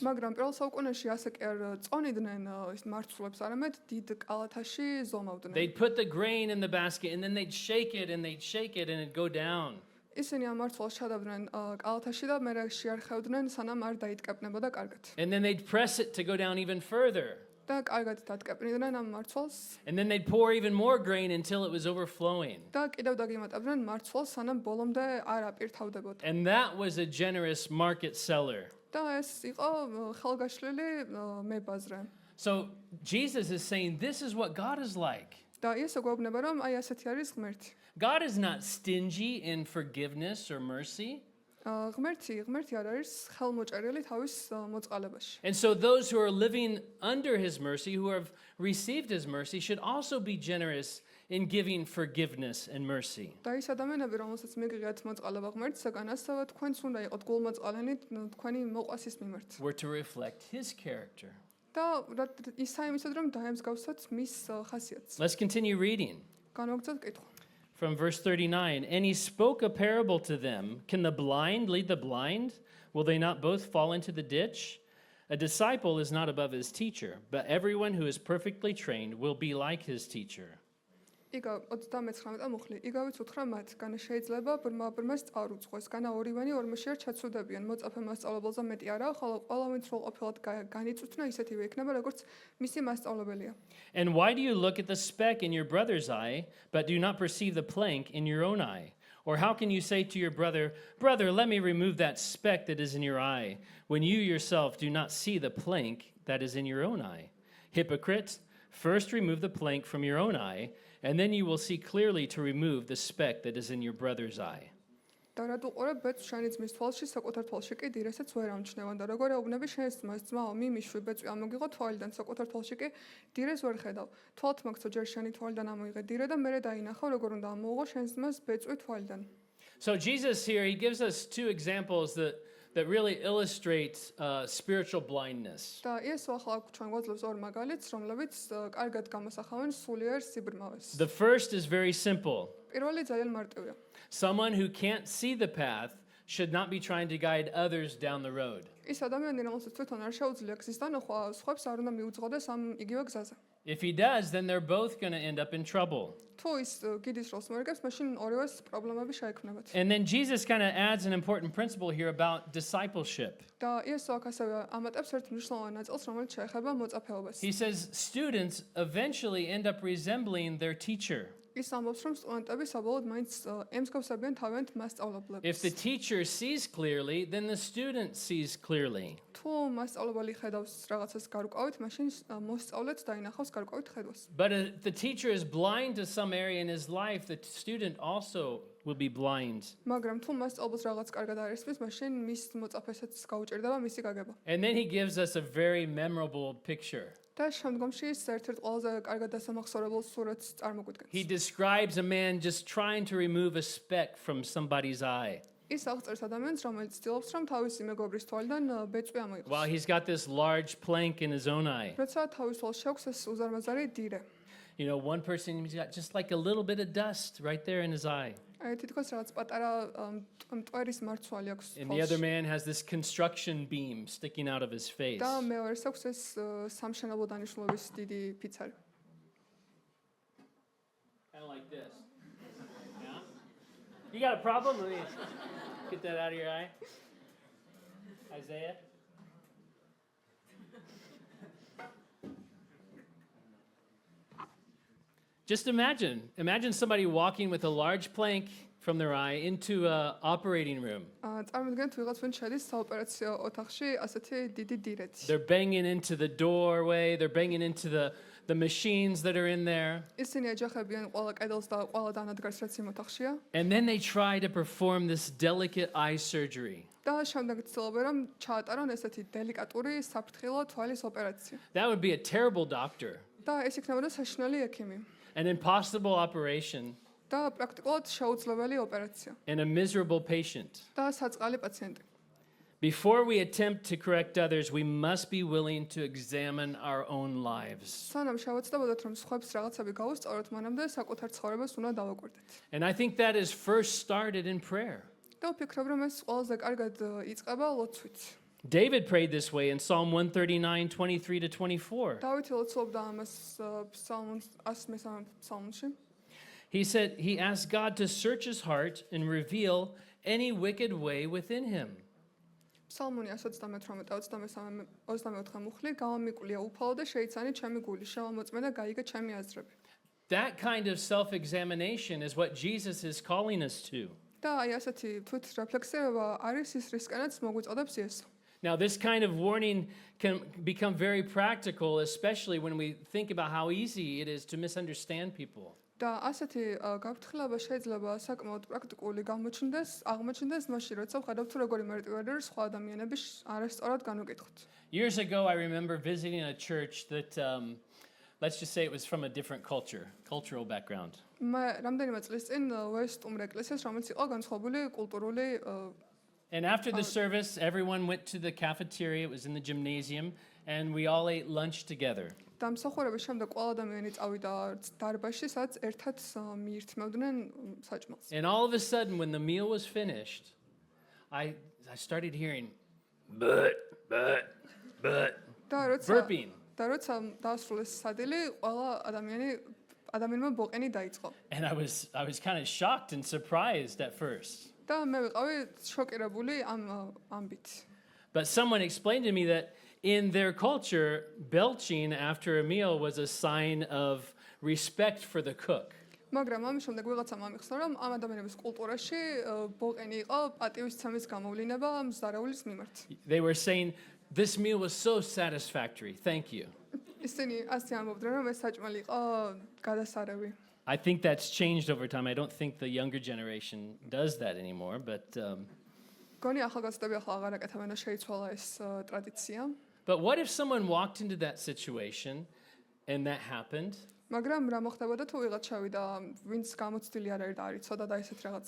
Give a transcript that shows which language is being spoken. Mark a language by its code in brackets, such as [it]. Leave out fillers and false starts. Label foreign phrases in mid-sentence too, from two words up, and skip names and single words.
[ka] მაგრამ პირველ საუკუნეში ასე კი არ წონიდნენ ის მარცვლებს, არამედ დიდ კალათაში ზომავდნენ. [en] They'd put the grain in the basket and then they'd shake it and they'd shake it and it'd go down. [ka] ისინი ამ მარცვლს ჩადავდნენ კალათაში და მერე შეარხევდნენ, სანამ არ დაიტკეპნებოდა კარგად. [en] And then they'd press it to go down even further. [ka] და კარგად დატკეპნიდნენ ამ მარცვლს [en] And then they'd pour even more grain until it was overflowing. [ka] და კიდევ დაგემატებდნენ მარცვლს, სანამ ბოლომდე არ აპირთავდებოდა. [en] And that was a generous market seller. [ka] და ეს იყო ხელგაშლილი მებაზრე. [en] So Jesus is saying this is what God is like. [ka] და ისე გვეუბნება, რომ აი ასეთი არის ღმერთი. [en] God is not stingy in forgiveness or mercy. [ka] ღმერთი არ არის ხელმოჭერილი თავის მოწყალებაში. [en] And so those who are living under his mercy, who have received his mercy, should also be generous in giving forgiveness and mercy. [ka] და ის ადამიანები, რომელსაც მიგიღეთ მოწყალება ღმერთისაგან, ასევე თქვენც უნდა იყოთ გულმოწყალენი თქვენი მოყვასის მიმართ. [en] We're to reflect his character. [ka] და ისა იმისად, რომ დაემსგავსოთ მის ხასიათს. [en] Let's continue reading. [ka] განვაგრძელოთ კითხვა. [en] From verse 39, and he spoke a parable to them. Can the blind lead the blind? Will they not both fall into the ditch? A disciple is not above his teacher, but everyone who is perfectly trained will be like his teacher. [ka] იგავ 39 მუხლი. იგავით უთხრა მათ, განა შეიძლება ბრმას წარუწყოს, განა ორივანი ორმოშიარ ჩაცუდებიან, მოწაფე მასწავლებელზე მეტი არაა, ხოლო ყველა ვინც სრულყოფილად განიწუთნა, ისეთივე იქნება, როგორც მისი მასწავლებელია. [en] And why do you look at the speck in your brother's eye, but do not perceive the plank in your own eye? Or how can you say to your brother, Brother, let me remove that speck that is in your eye, when you yourself do not see the plank that is in your own eye? Hypocrite, first remove the plank from your own eye, and then you will see clearly to remove the speck that is in your brother's eye. [ka] და რატო ყურებ ბეწვს შენი ძმის თვალში, საკუთარ თვალში კი დირესაც ვერ ამჩნევან და როგორ ეუბნები შენს ძმას, ძმაო, მიმიშვი ბეწვი ამოგიღო თვალიდან, საკუთარ თვალში კი დირეს ვერ ხედავ. თვალთ მაგცო ჯერ შენი თვალიდან ამოიღე დირე და მერე დაინახავ, როგორ უნდა ამოუღო შენს ძმას ბეწვი თვალიდან. [en] So Jesus here, he gives us two examples that really illustrate spiritual blindness. [ka] და ეს ახლა ჩვენ გვაძლევს ორ მაგალითს, რომლებიც კარგად გამოსახავენ სულიერ სიბრმავეს. [en] The first is very simple. [ka] პირველი ძალიან მარტივია. [en] Someone who can't see the path should not be trying to guide others down the road. [ka] ის ადამიანი, რომელსაც თვითონ არ შეუძლია გზის დანახვა, სხვებს არ უნდა მიუძღოდეს ამ იგივე გზაზე. [en] If he does, then they're both going to end up in trouble. [ka] თუ ის გიდის როლს მოერგებს, მაშინ ორივეს პრობლემები შეექმნებათ. [en] And then Jesus kind of adds an important principle here about discipleship. [ka] და იესო აქ ასევე ამატებს ერთ მნიშვნელოვან ნაწილს, რომელიც შეეხება მოწაფეობას. [en] He says students eventually end up resembling their teacher. [ka] ის ამბობს, რომ სტუდენტები საბოლოოდ მაინც ემსგავსებიან თავიანთ მასწავლებლებს. [en] If the teacher sees clearly, then the student sees clearly. [ka] თუ მასწავლებელი ხედავს რაღაცას გარკვევით, მაშინ მოსწავლეც დაინახავს გარკვევით ხედვას. [en] But if the teacher is blind to some area in his life, the student also will be blind. [ka] მაგრამ თუ მასწავლებელს რაღაც კარგად არ ისმის, მაშინ მის მოწაფესაც გაუჭირდება მისი გაგება. [en] And then he gives us a very memorable picture. [ka] და შემდგომში ის ერთ-ერთ ყველაზე კარგად დასამახსოვრებელ სურათს წარმოგვიდგენს. [en] He describes a man just trying to remove a speck from somebody's eye. [ka] ის აღწერს ადამიანს, რომელიც ცდილობს, რომ თავისი მეგობრის თვალიდან ბეწვი ამოიღოს. [en] While he's got this large plank in his own eye. [ka] როცა თავის თვალს შეაქვს ეს უზარმაზარი დირე. [en] You know, one person, he's got just like a little bit of dust right there in his eye. [ka] აი თითქოს რაღაც პატარა მტვერის მარცვალი აქვს [en] And the other [ka] თვალში. [en] man has this construction beam sticking out of his face. [ka] და მეორეს აქვს ეს სამშენებლო დანიშნულების დიდი ფიცარი. [en] Kind of like this. Yeah? You got a problem? Let me get that out of your eye. Isaiah? Just imagine somebody walking with a large plank from their eye into an operating room. [ka] წარმოიდგინეთ ვიღაც ვინც შედის საოპერაციო ოთახში ასეთი დიდი დირეთი. [en] They're banging into the doorway, they're banging into the machines that are in there. [ka] ისინი ეჯახებიან ყველა კედელს და ყველა დანადგარს, რაც იმ ოთახშია. [en] And then they try to perform this delicate eye surgery. [ka] და შემდეგ ცდილობენ რომ ჩაატარონ ესეთი დელიკატური საფრთხილო თვალის ოპერაცია. [en] That would be a terrible doctor, [ka] და ეს იქნებოდა საშინელი ექიმი. [en] an impossible operation, [ka] და პრაქტიკულად შეუძლებელი ოპერაცია. [en] and a miserable patient. [ka] და საწყალი პაციენტი. [en] Before we attempt to correct others, we must be willing to examine our own lives. [ka] სანამ შევეცდებოდეთ რომ სხვებს რაღაცები გავუსწოროთ, მანამდე საკუთარ ცხოვრებას უნდა დავაკვირდეთ. [en] And I think that is first started in prayer. [ka] და ვფიქრობ რომ ეს ყველაზე კარგად იწყება ლოცვით. [en] David prayed this way in Psalm 139, 23 to 24. [ka] დავითი ლოცულობდა ამას ფსალმუნს 103 ფსალმუნში. [en] He asked God to search his heart and reveal any wicked way within him. [ka] ფსალმუნი 138-23 მუხლი გამომიკვლია უფალო და შეიცანი ჩემი გული, შევამოწმე და გაიგე ჩემი აზრები. [en] That kind of self-examination is what Jesus is calling us to. [ka] და აი ასეთი თვით რეფლექსირება არის ის რისკენაც მოგვიწოდებს იესო. [en] Now, this kind of warning can become very practical, especially when we think about how easy it is to misunderstand people. [ka] და ასეთი გაფრთხილება შეიძლება საკმაოდ პრაქტიკული აღმოჩნდეს მაშინ, როცა ვხედავთ თუ როგორი მარტივად არის სხვა ადამიანების არასწორად განუკითხოთ. [en] Years ago, I remember visiting a church that, let's just say it was from a different cultural background. [ka] მე რამდენიმე წლის წინ ვესტუმრ ეკლესიას, რომელიც იყო განსხვავებული კულტურული [en] And after the service, everyone went to the cafeteria. It was in the gymnasium, and we all ate lunch together. [ka] და მსახურების შემდეგ ყველა ადამიანი წავიდა დარბაზში, სადაც ერთად მიირთმევდნენ საჭმელს. [en] And all of a sudden, when the meal was finished, I started hearing, but, [ka] და [en] burping. [ka] როცა დაასრულეს სადილი, ყველა ადამიანმა ბოყენი დაიწყო. [en] And I was kind of shocked and surprised at first. [ka] და მე ვიყავი შოკირებული ამ ამბით. [en] But someone explained to me that in their culture, belching after a meal was a sign of respect for the cook. [ka] მაგრამ ამის შემდეგ ვიღაცამ ამიხსნა, რომ ამ ადამიანების კულტურაში ბოყენი იყო პატივისცემის გამოვლინება მზარაულის მიმართ. [en] They were saying, this meal was so satisfactory, thank you. [ka] ისინი ასე ამბობდნენ, რომ ეს საჭმელი იყო გადასარევი. [en] I think that's changed over time. I don't think the younger generation does that anymore, but [ka] გონი ახალგაზრდები ახლა აღარ აკეთებენ და შეიცვალა ეს ტრადიცია. [en] but what if someone walked into that situation and that happened? [ka] მაგრამ რა მოხდებოდა თუ ვიღაც შევიდა, ვინც გამოცდილი არ არის და არ იცოდა და ესეთ რაღაცას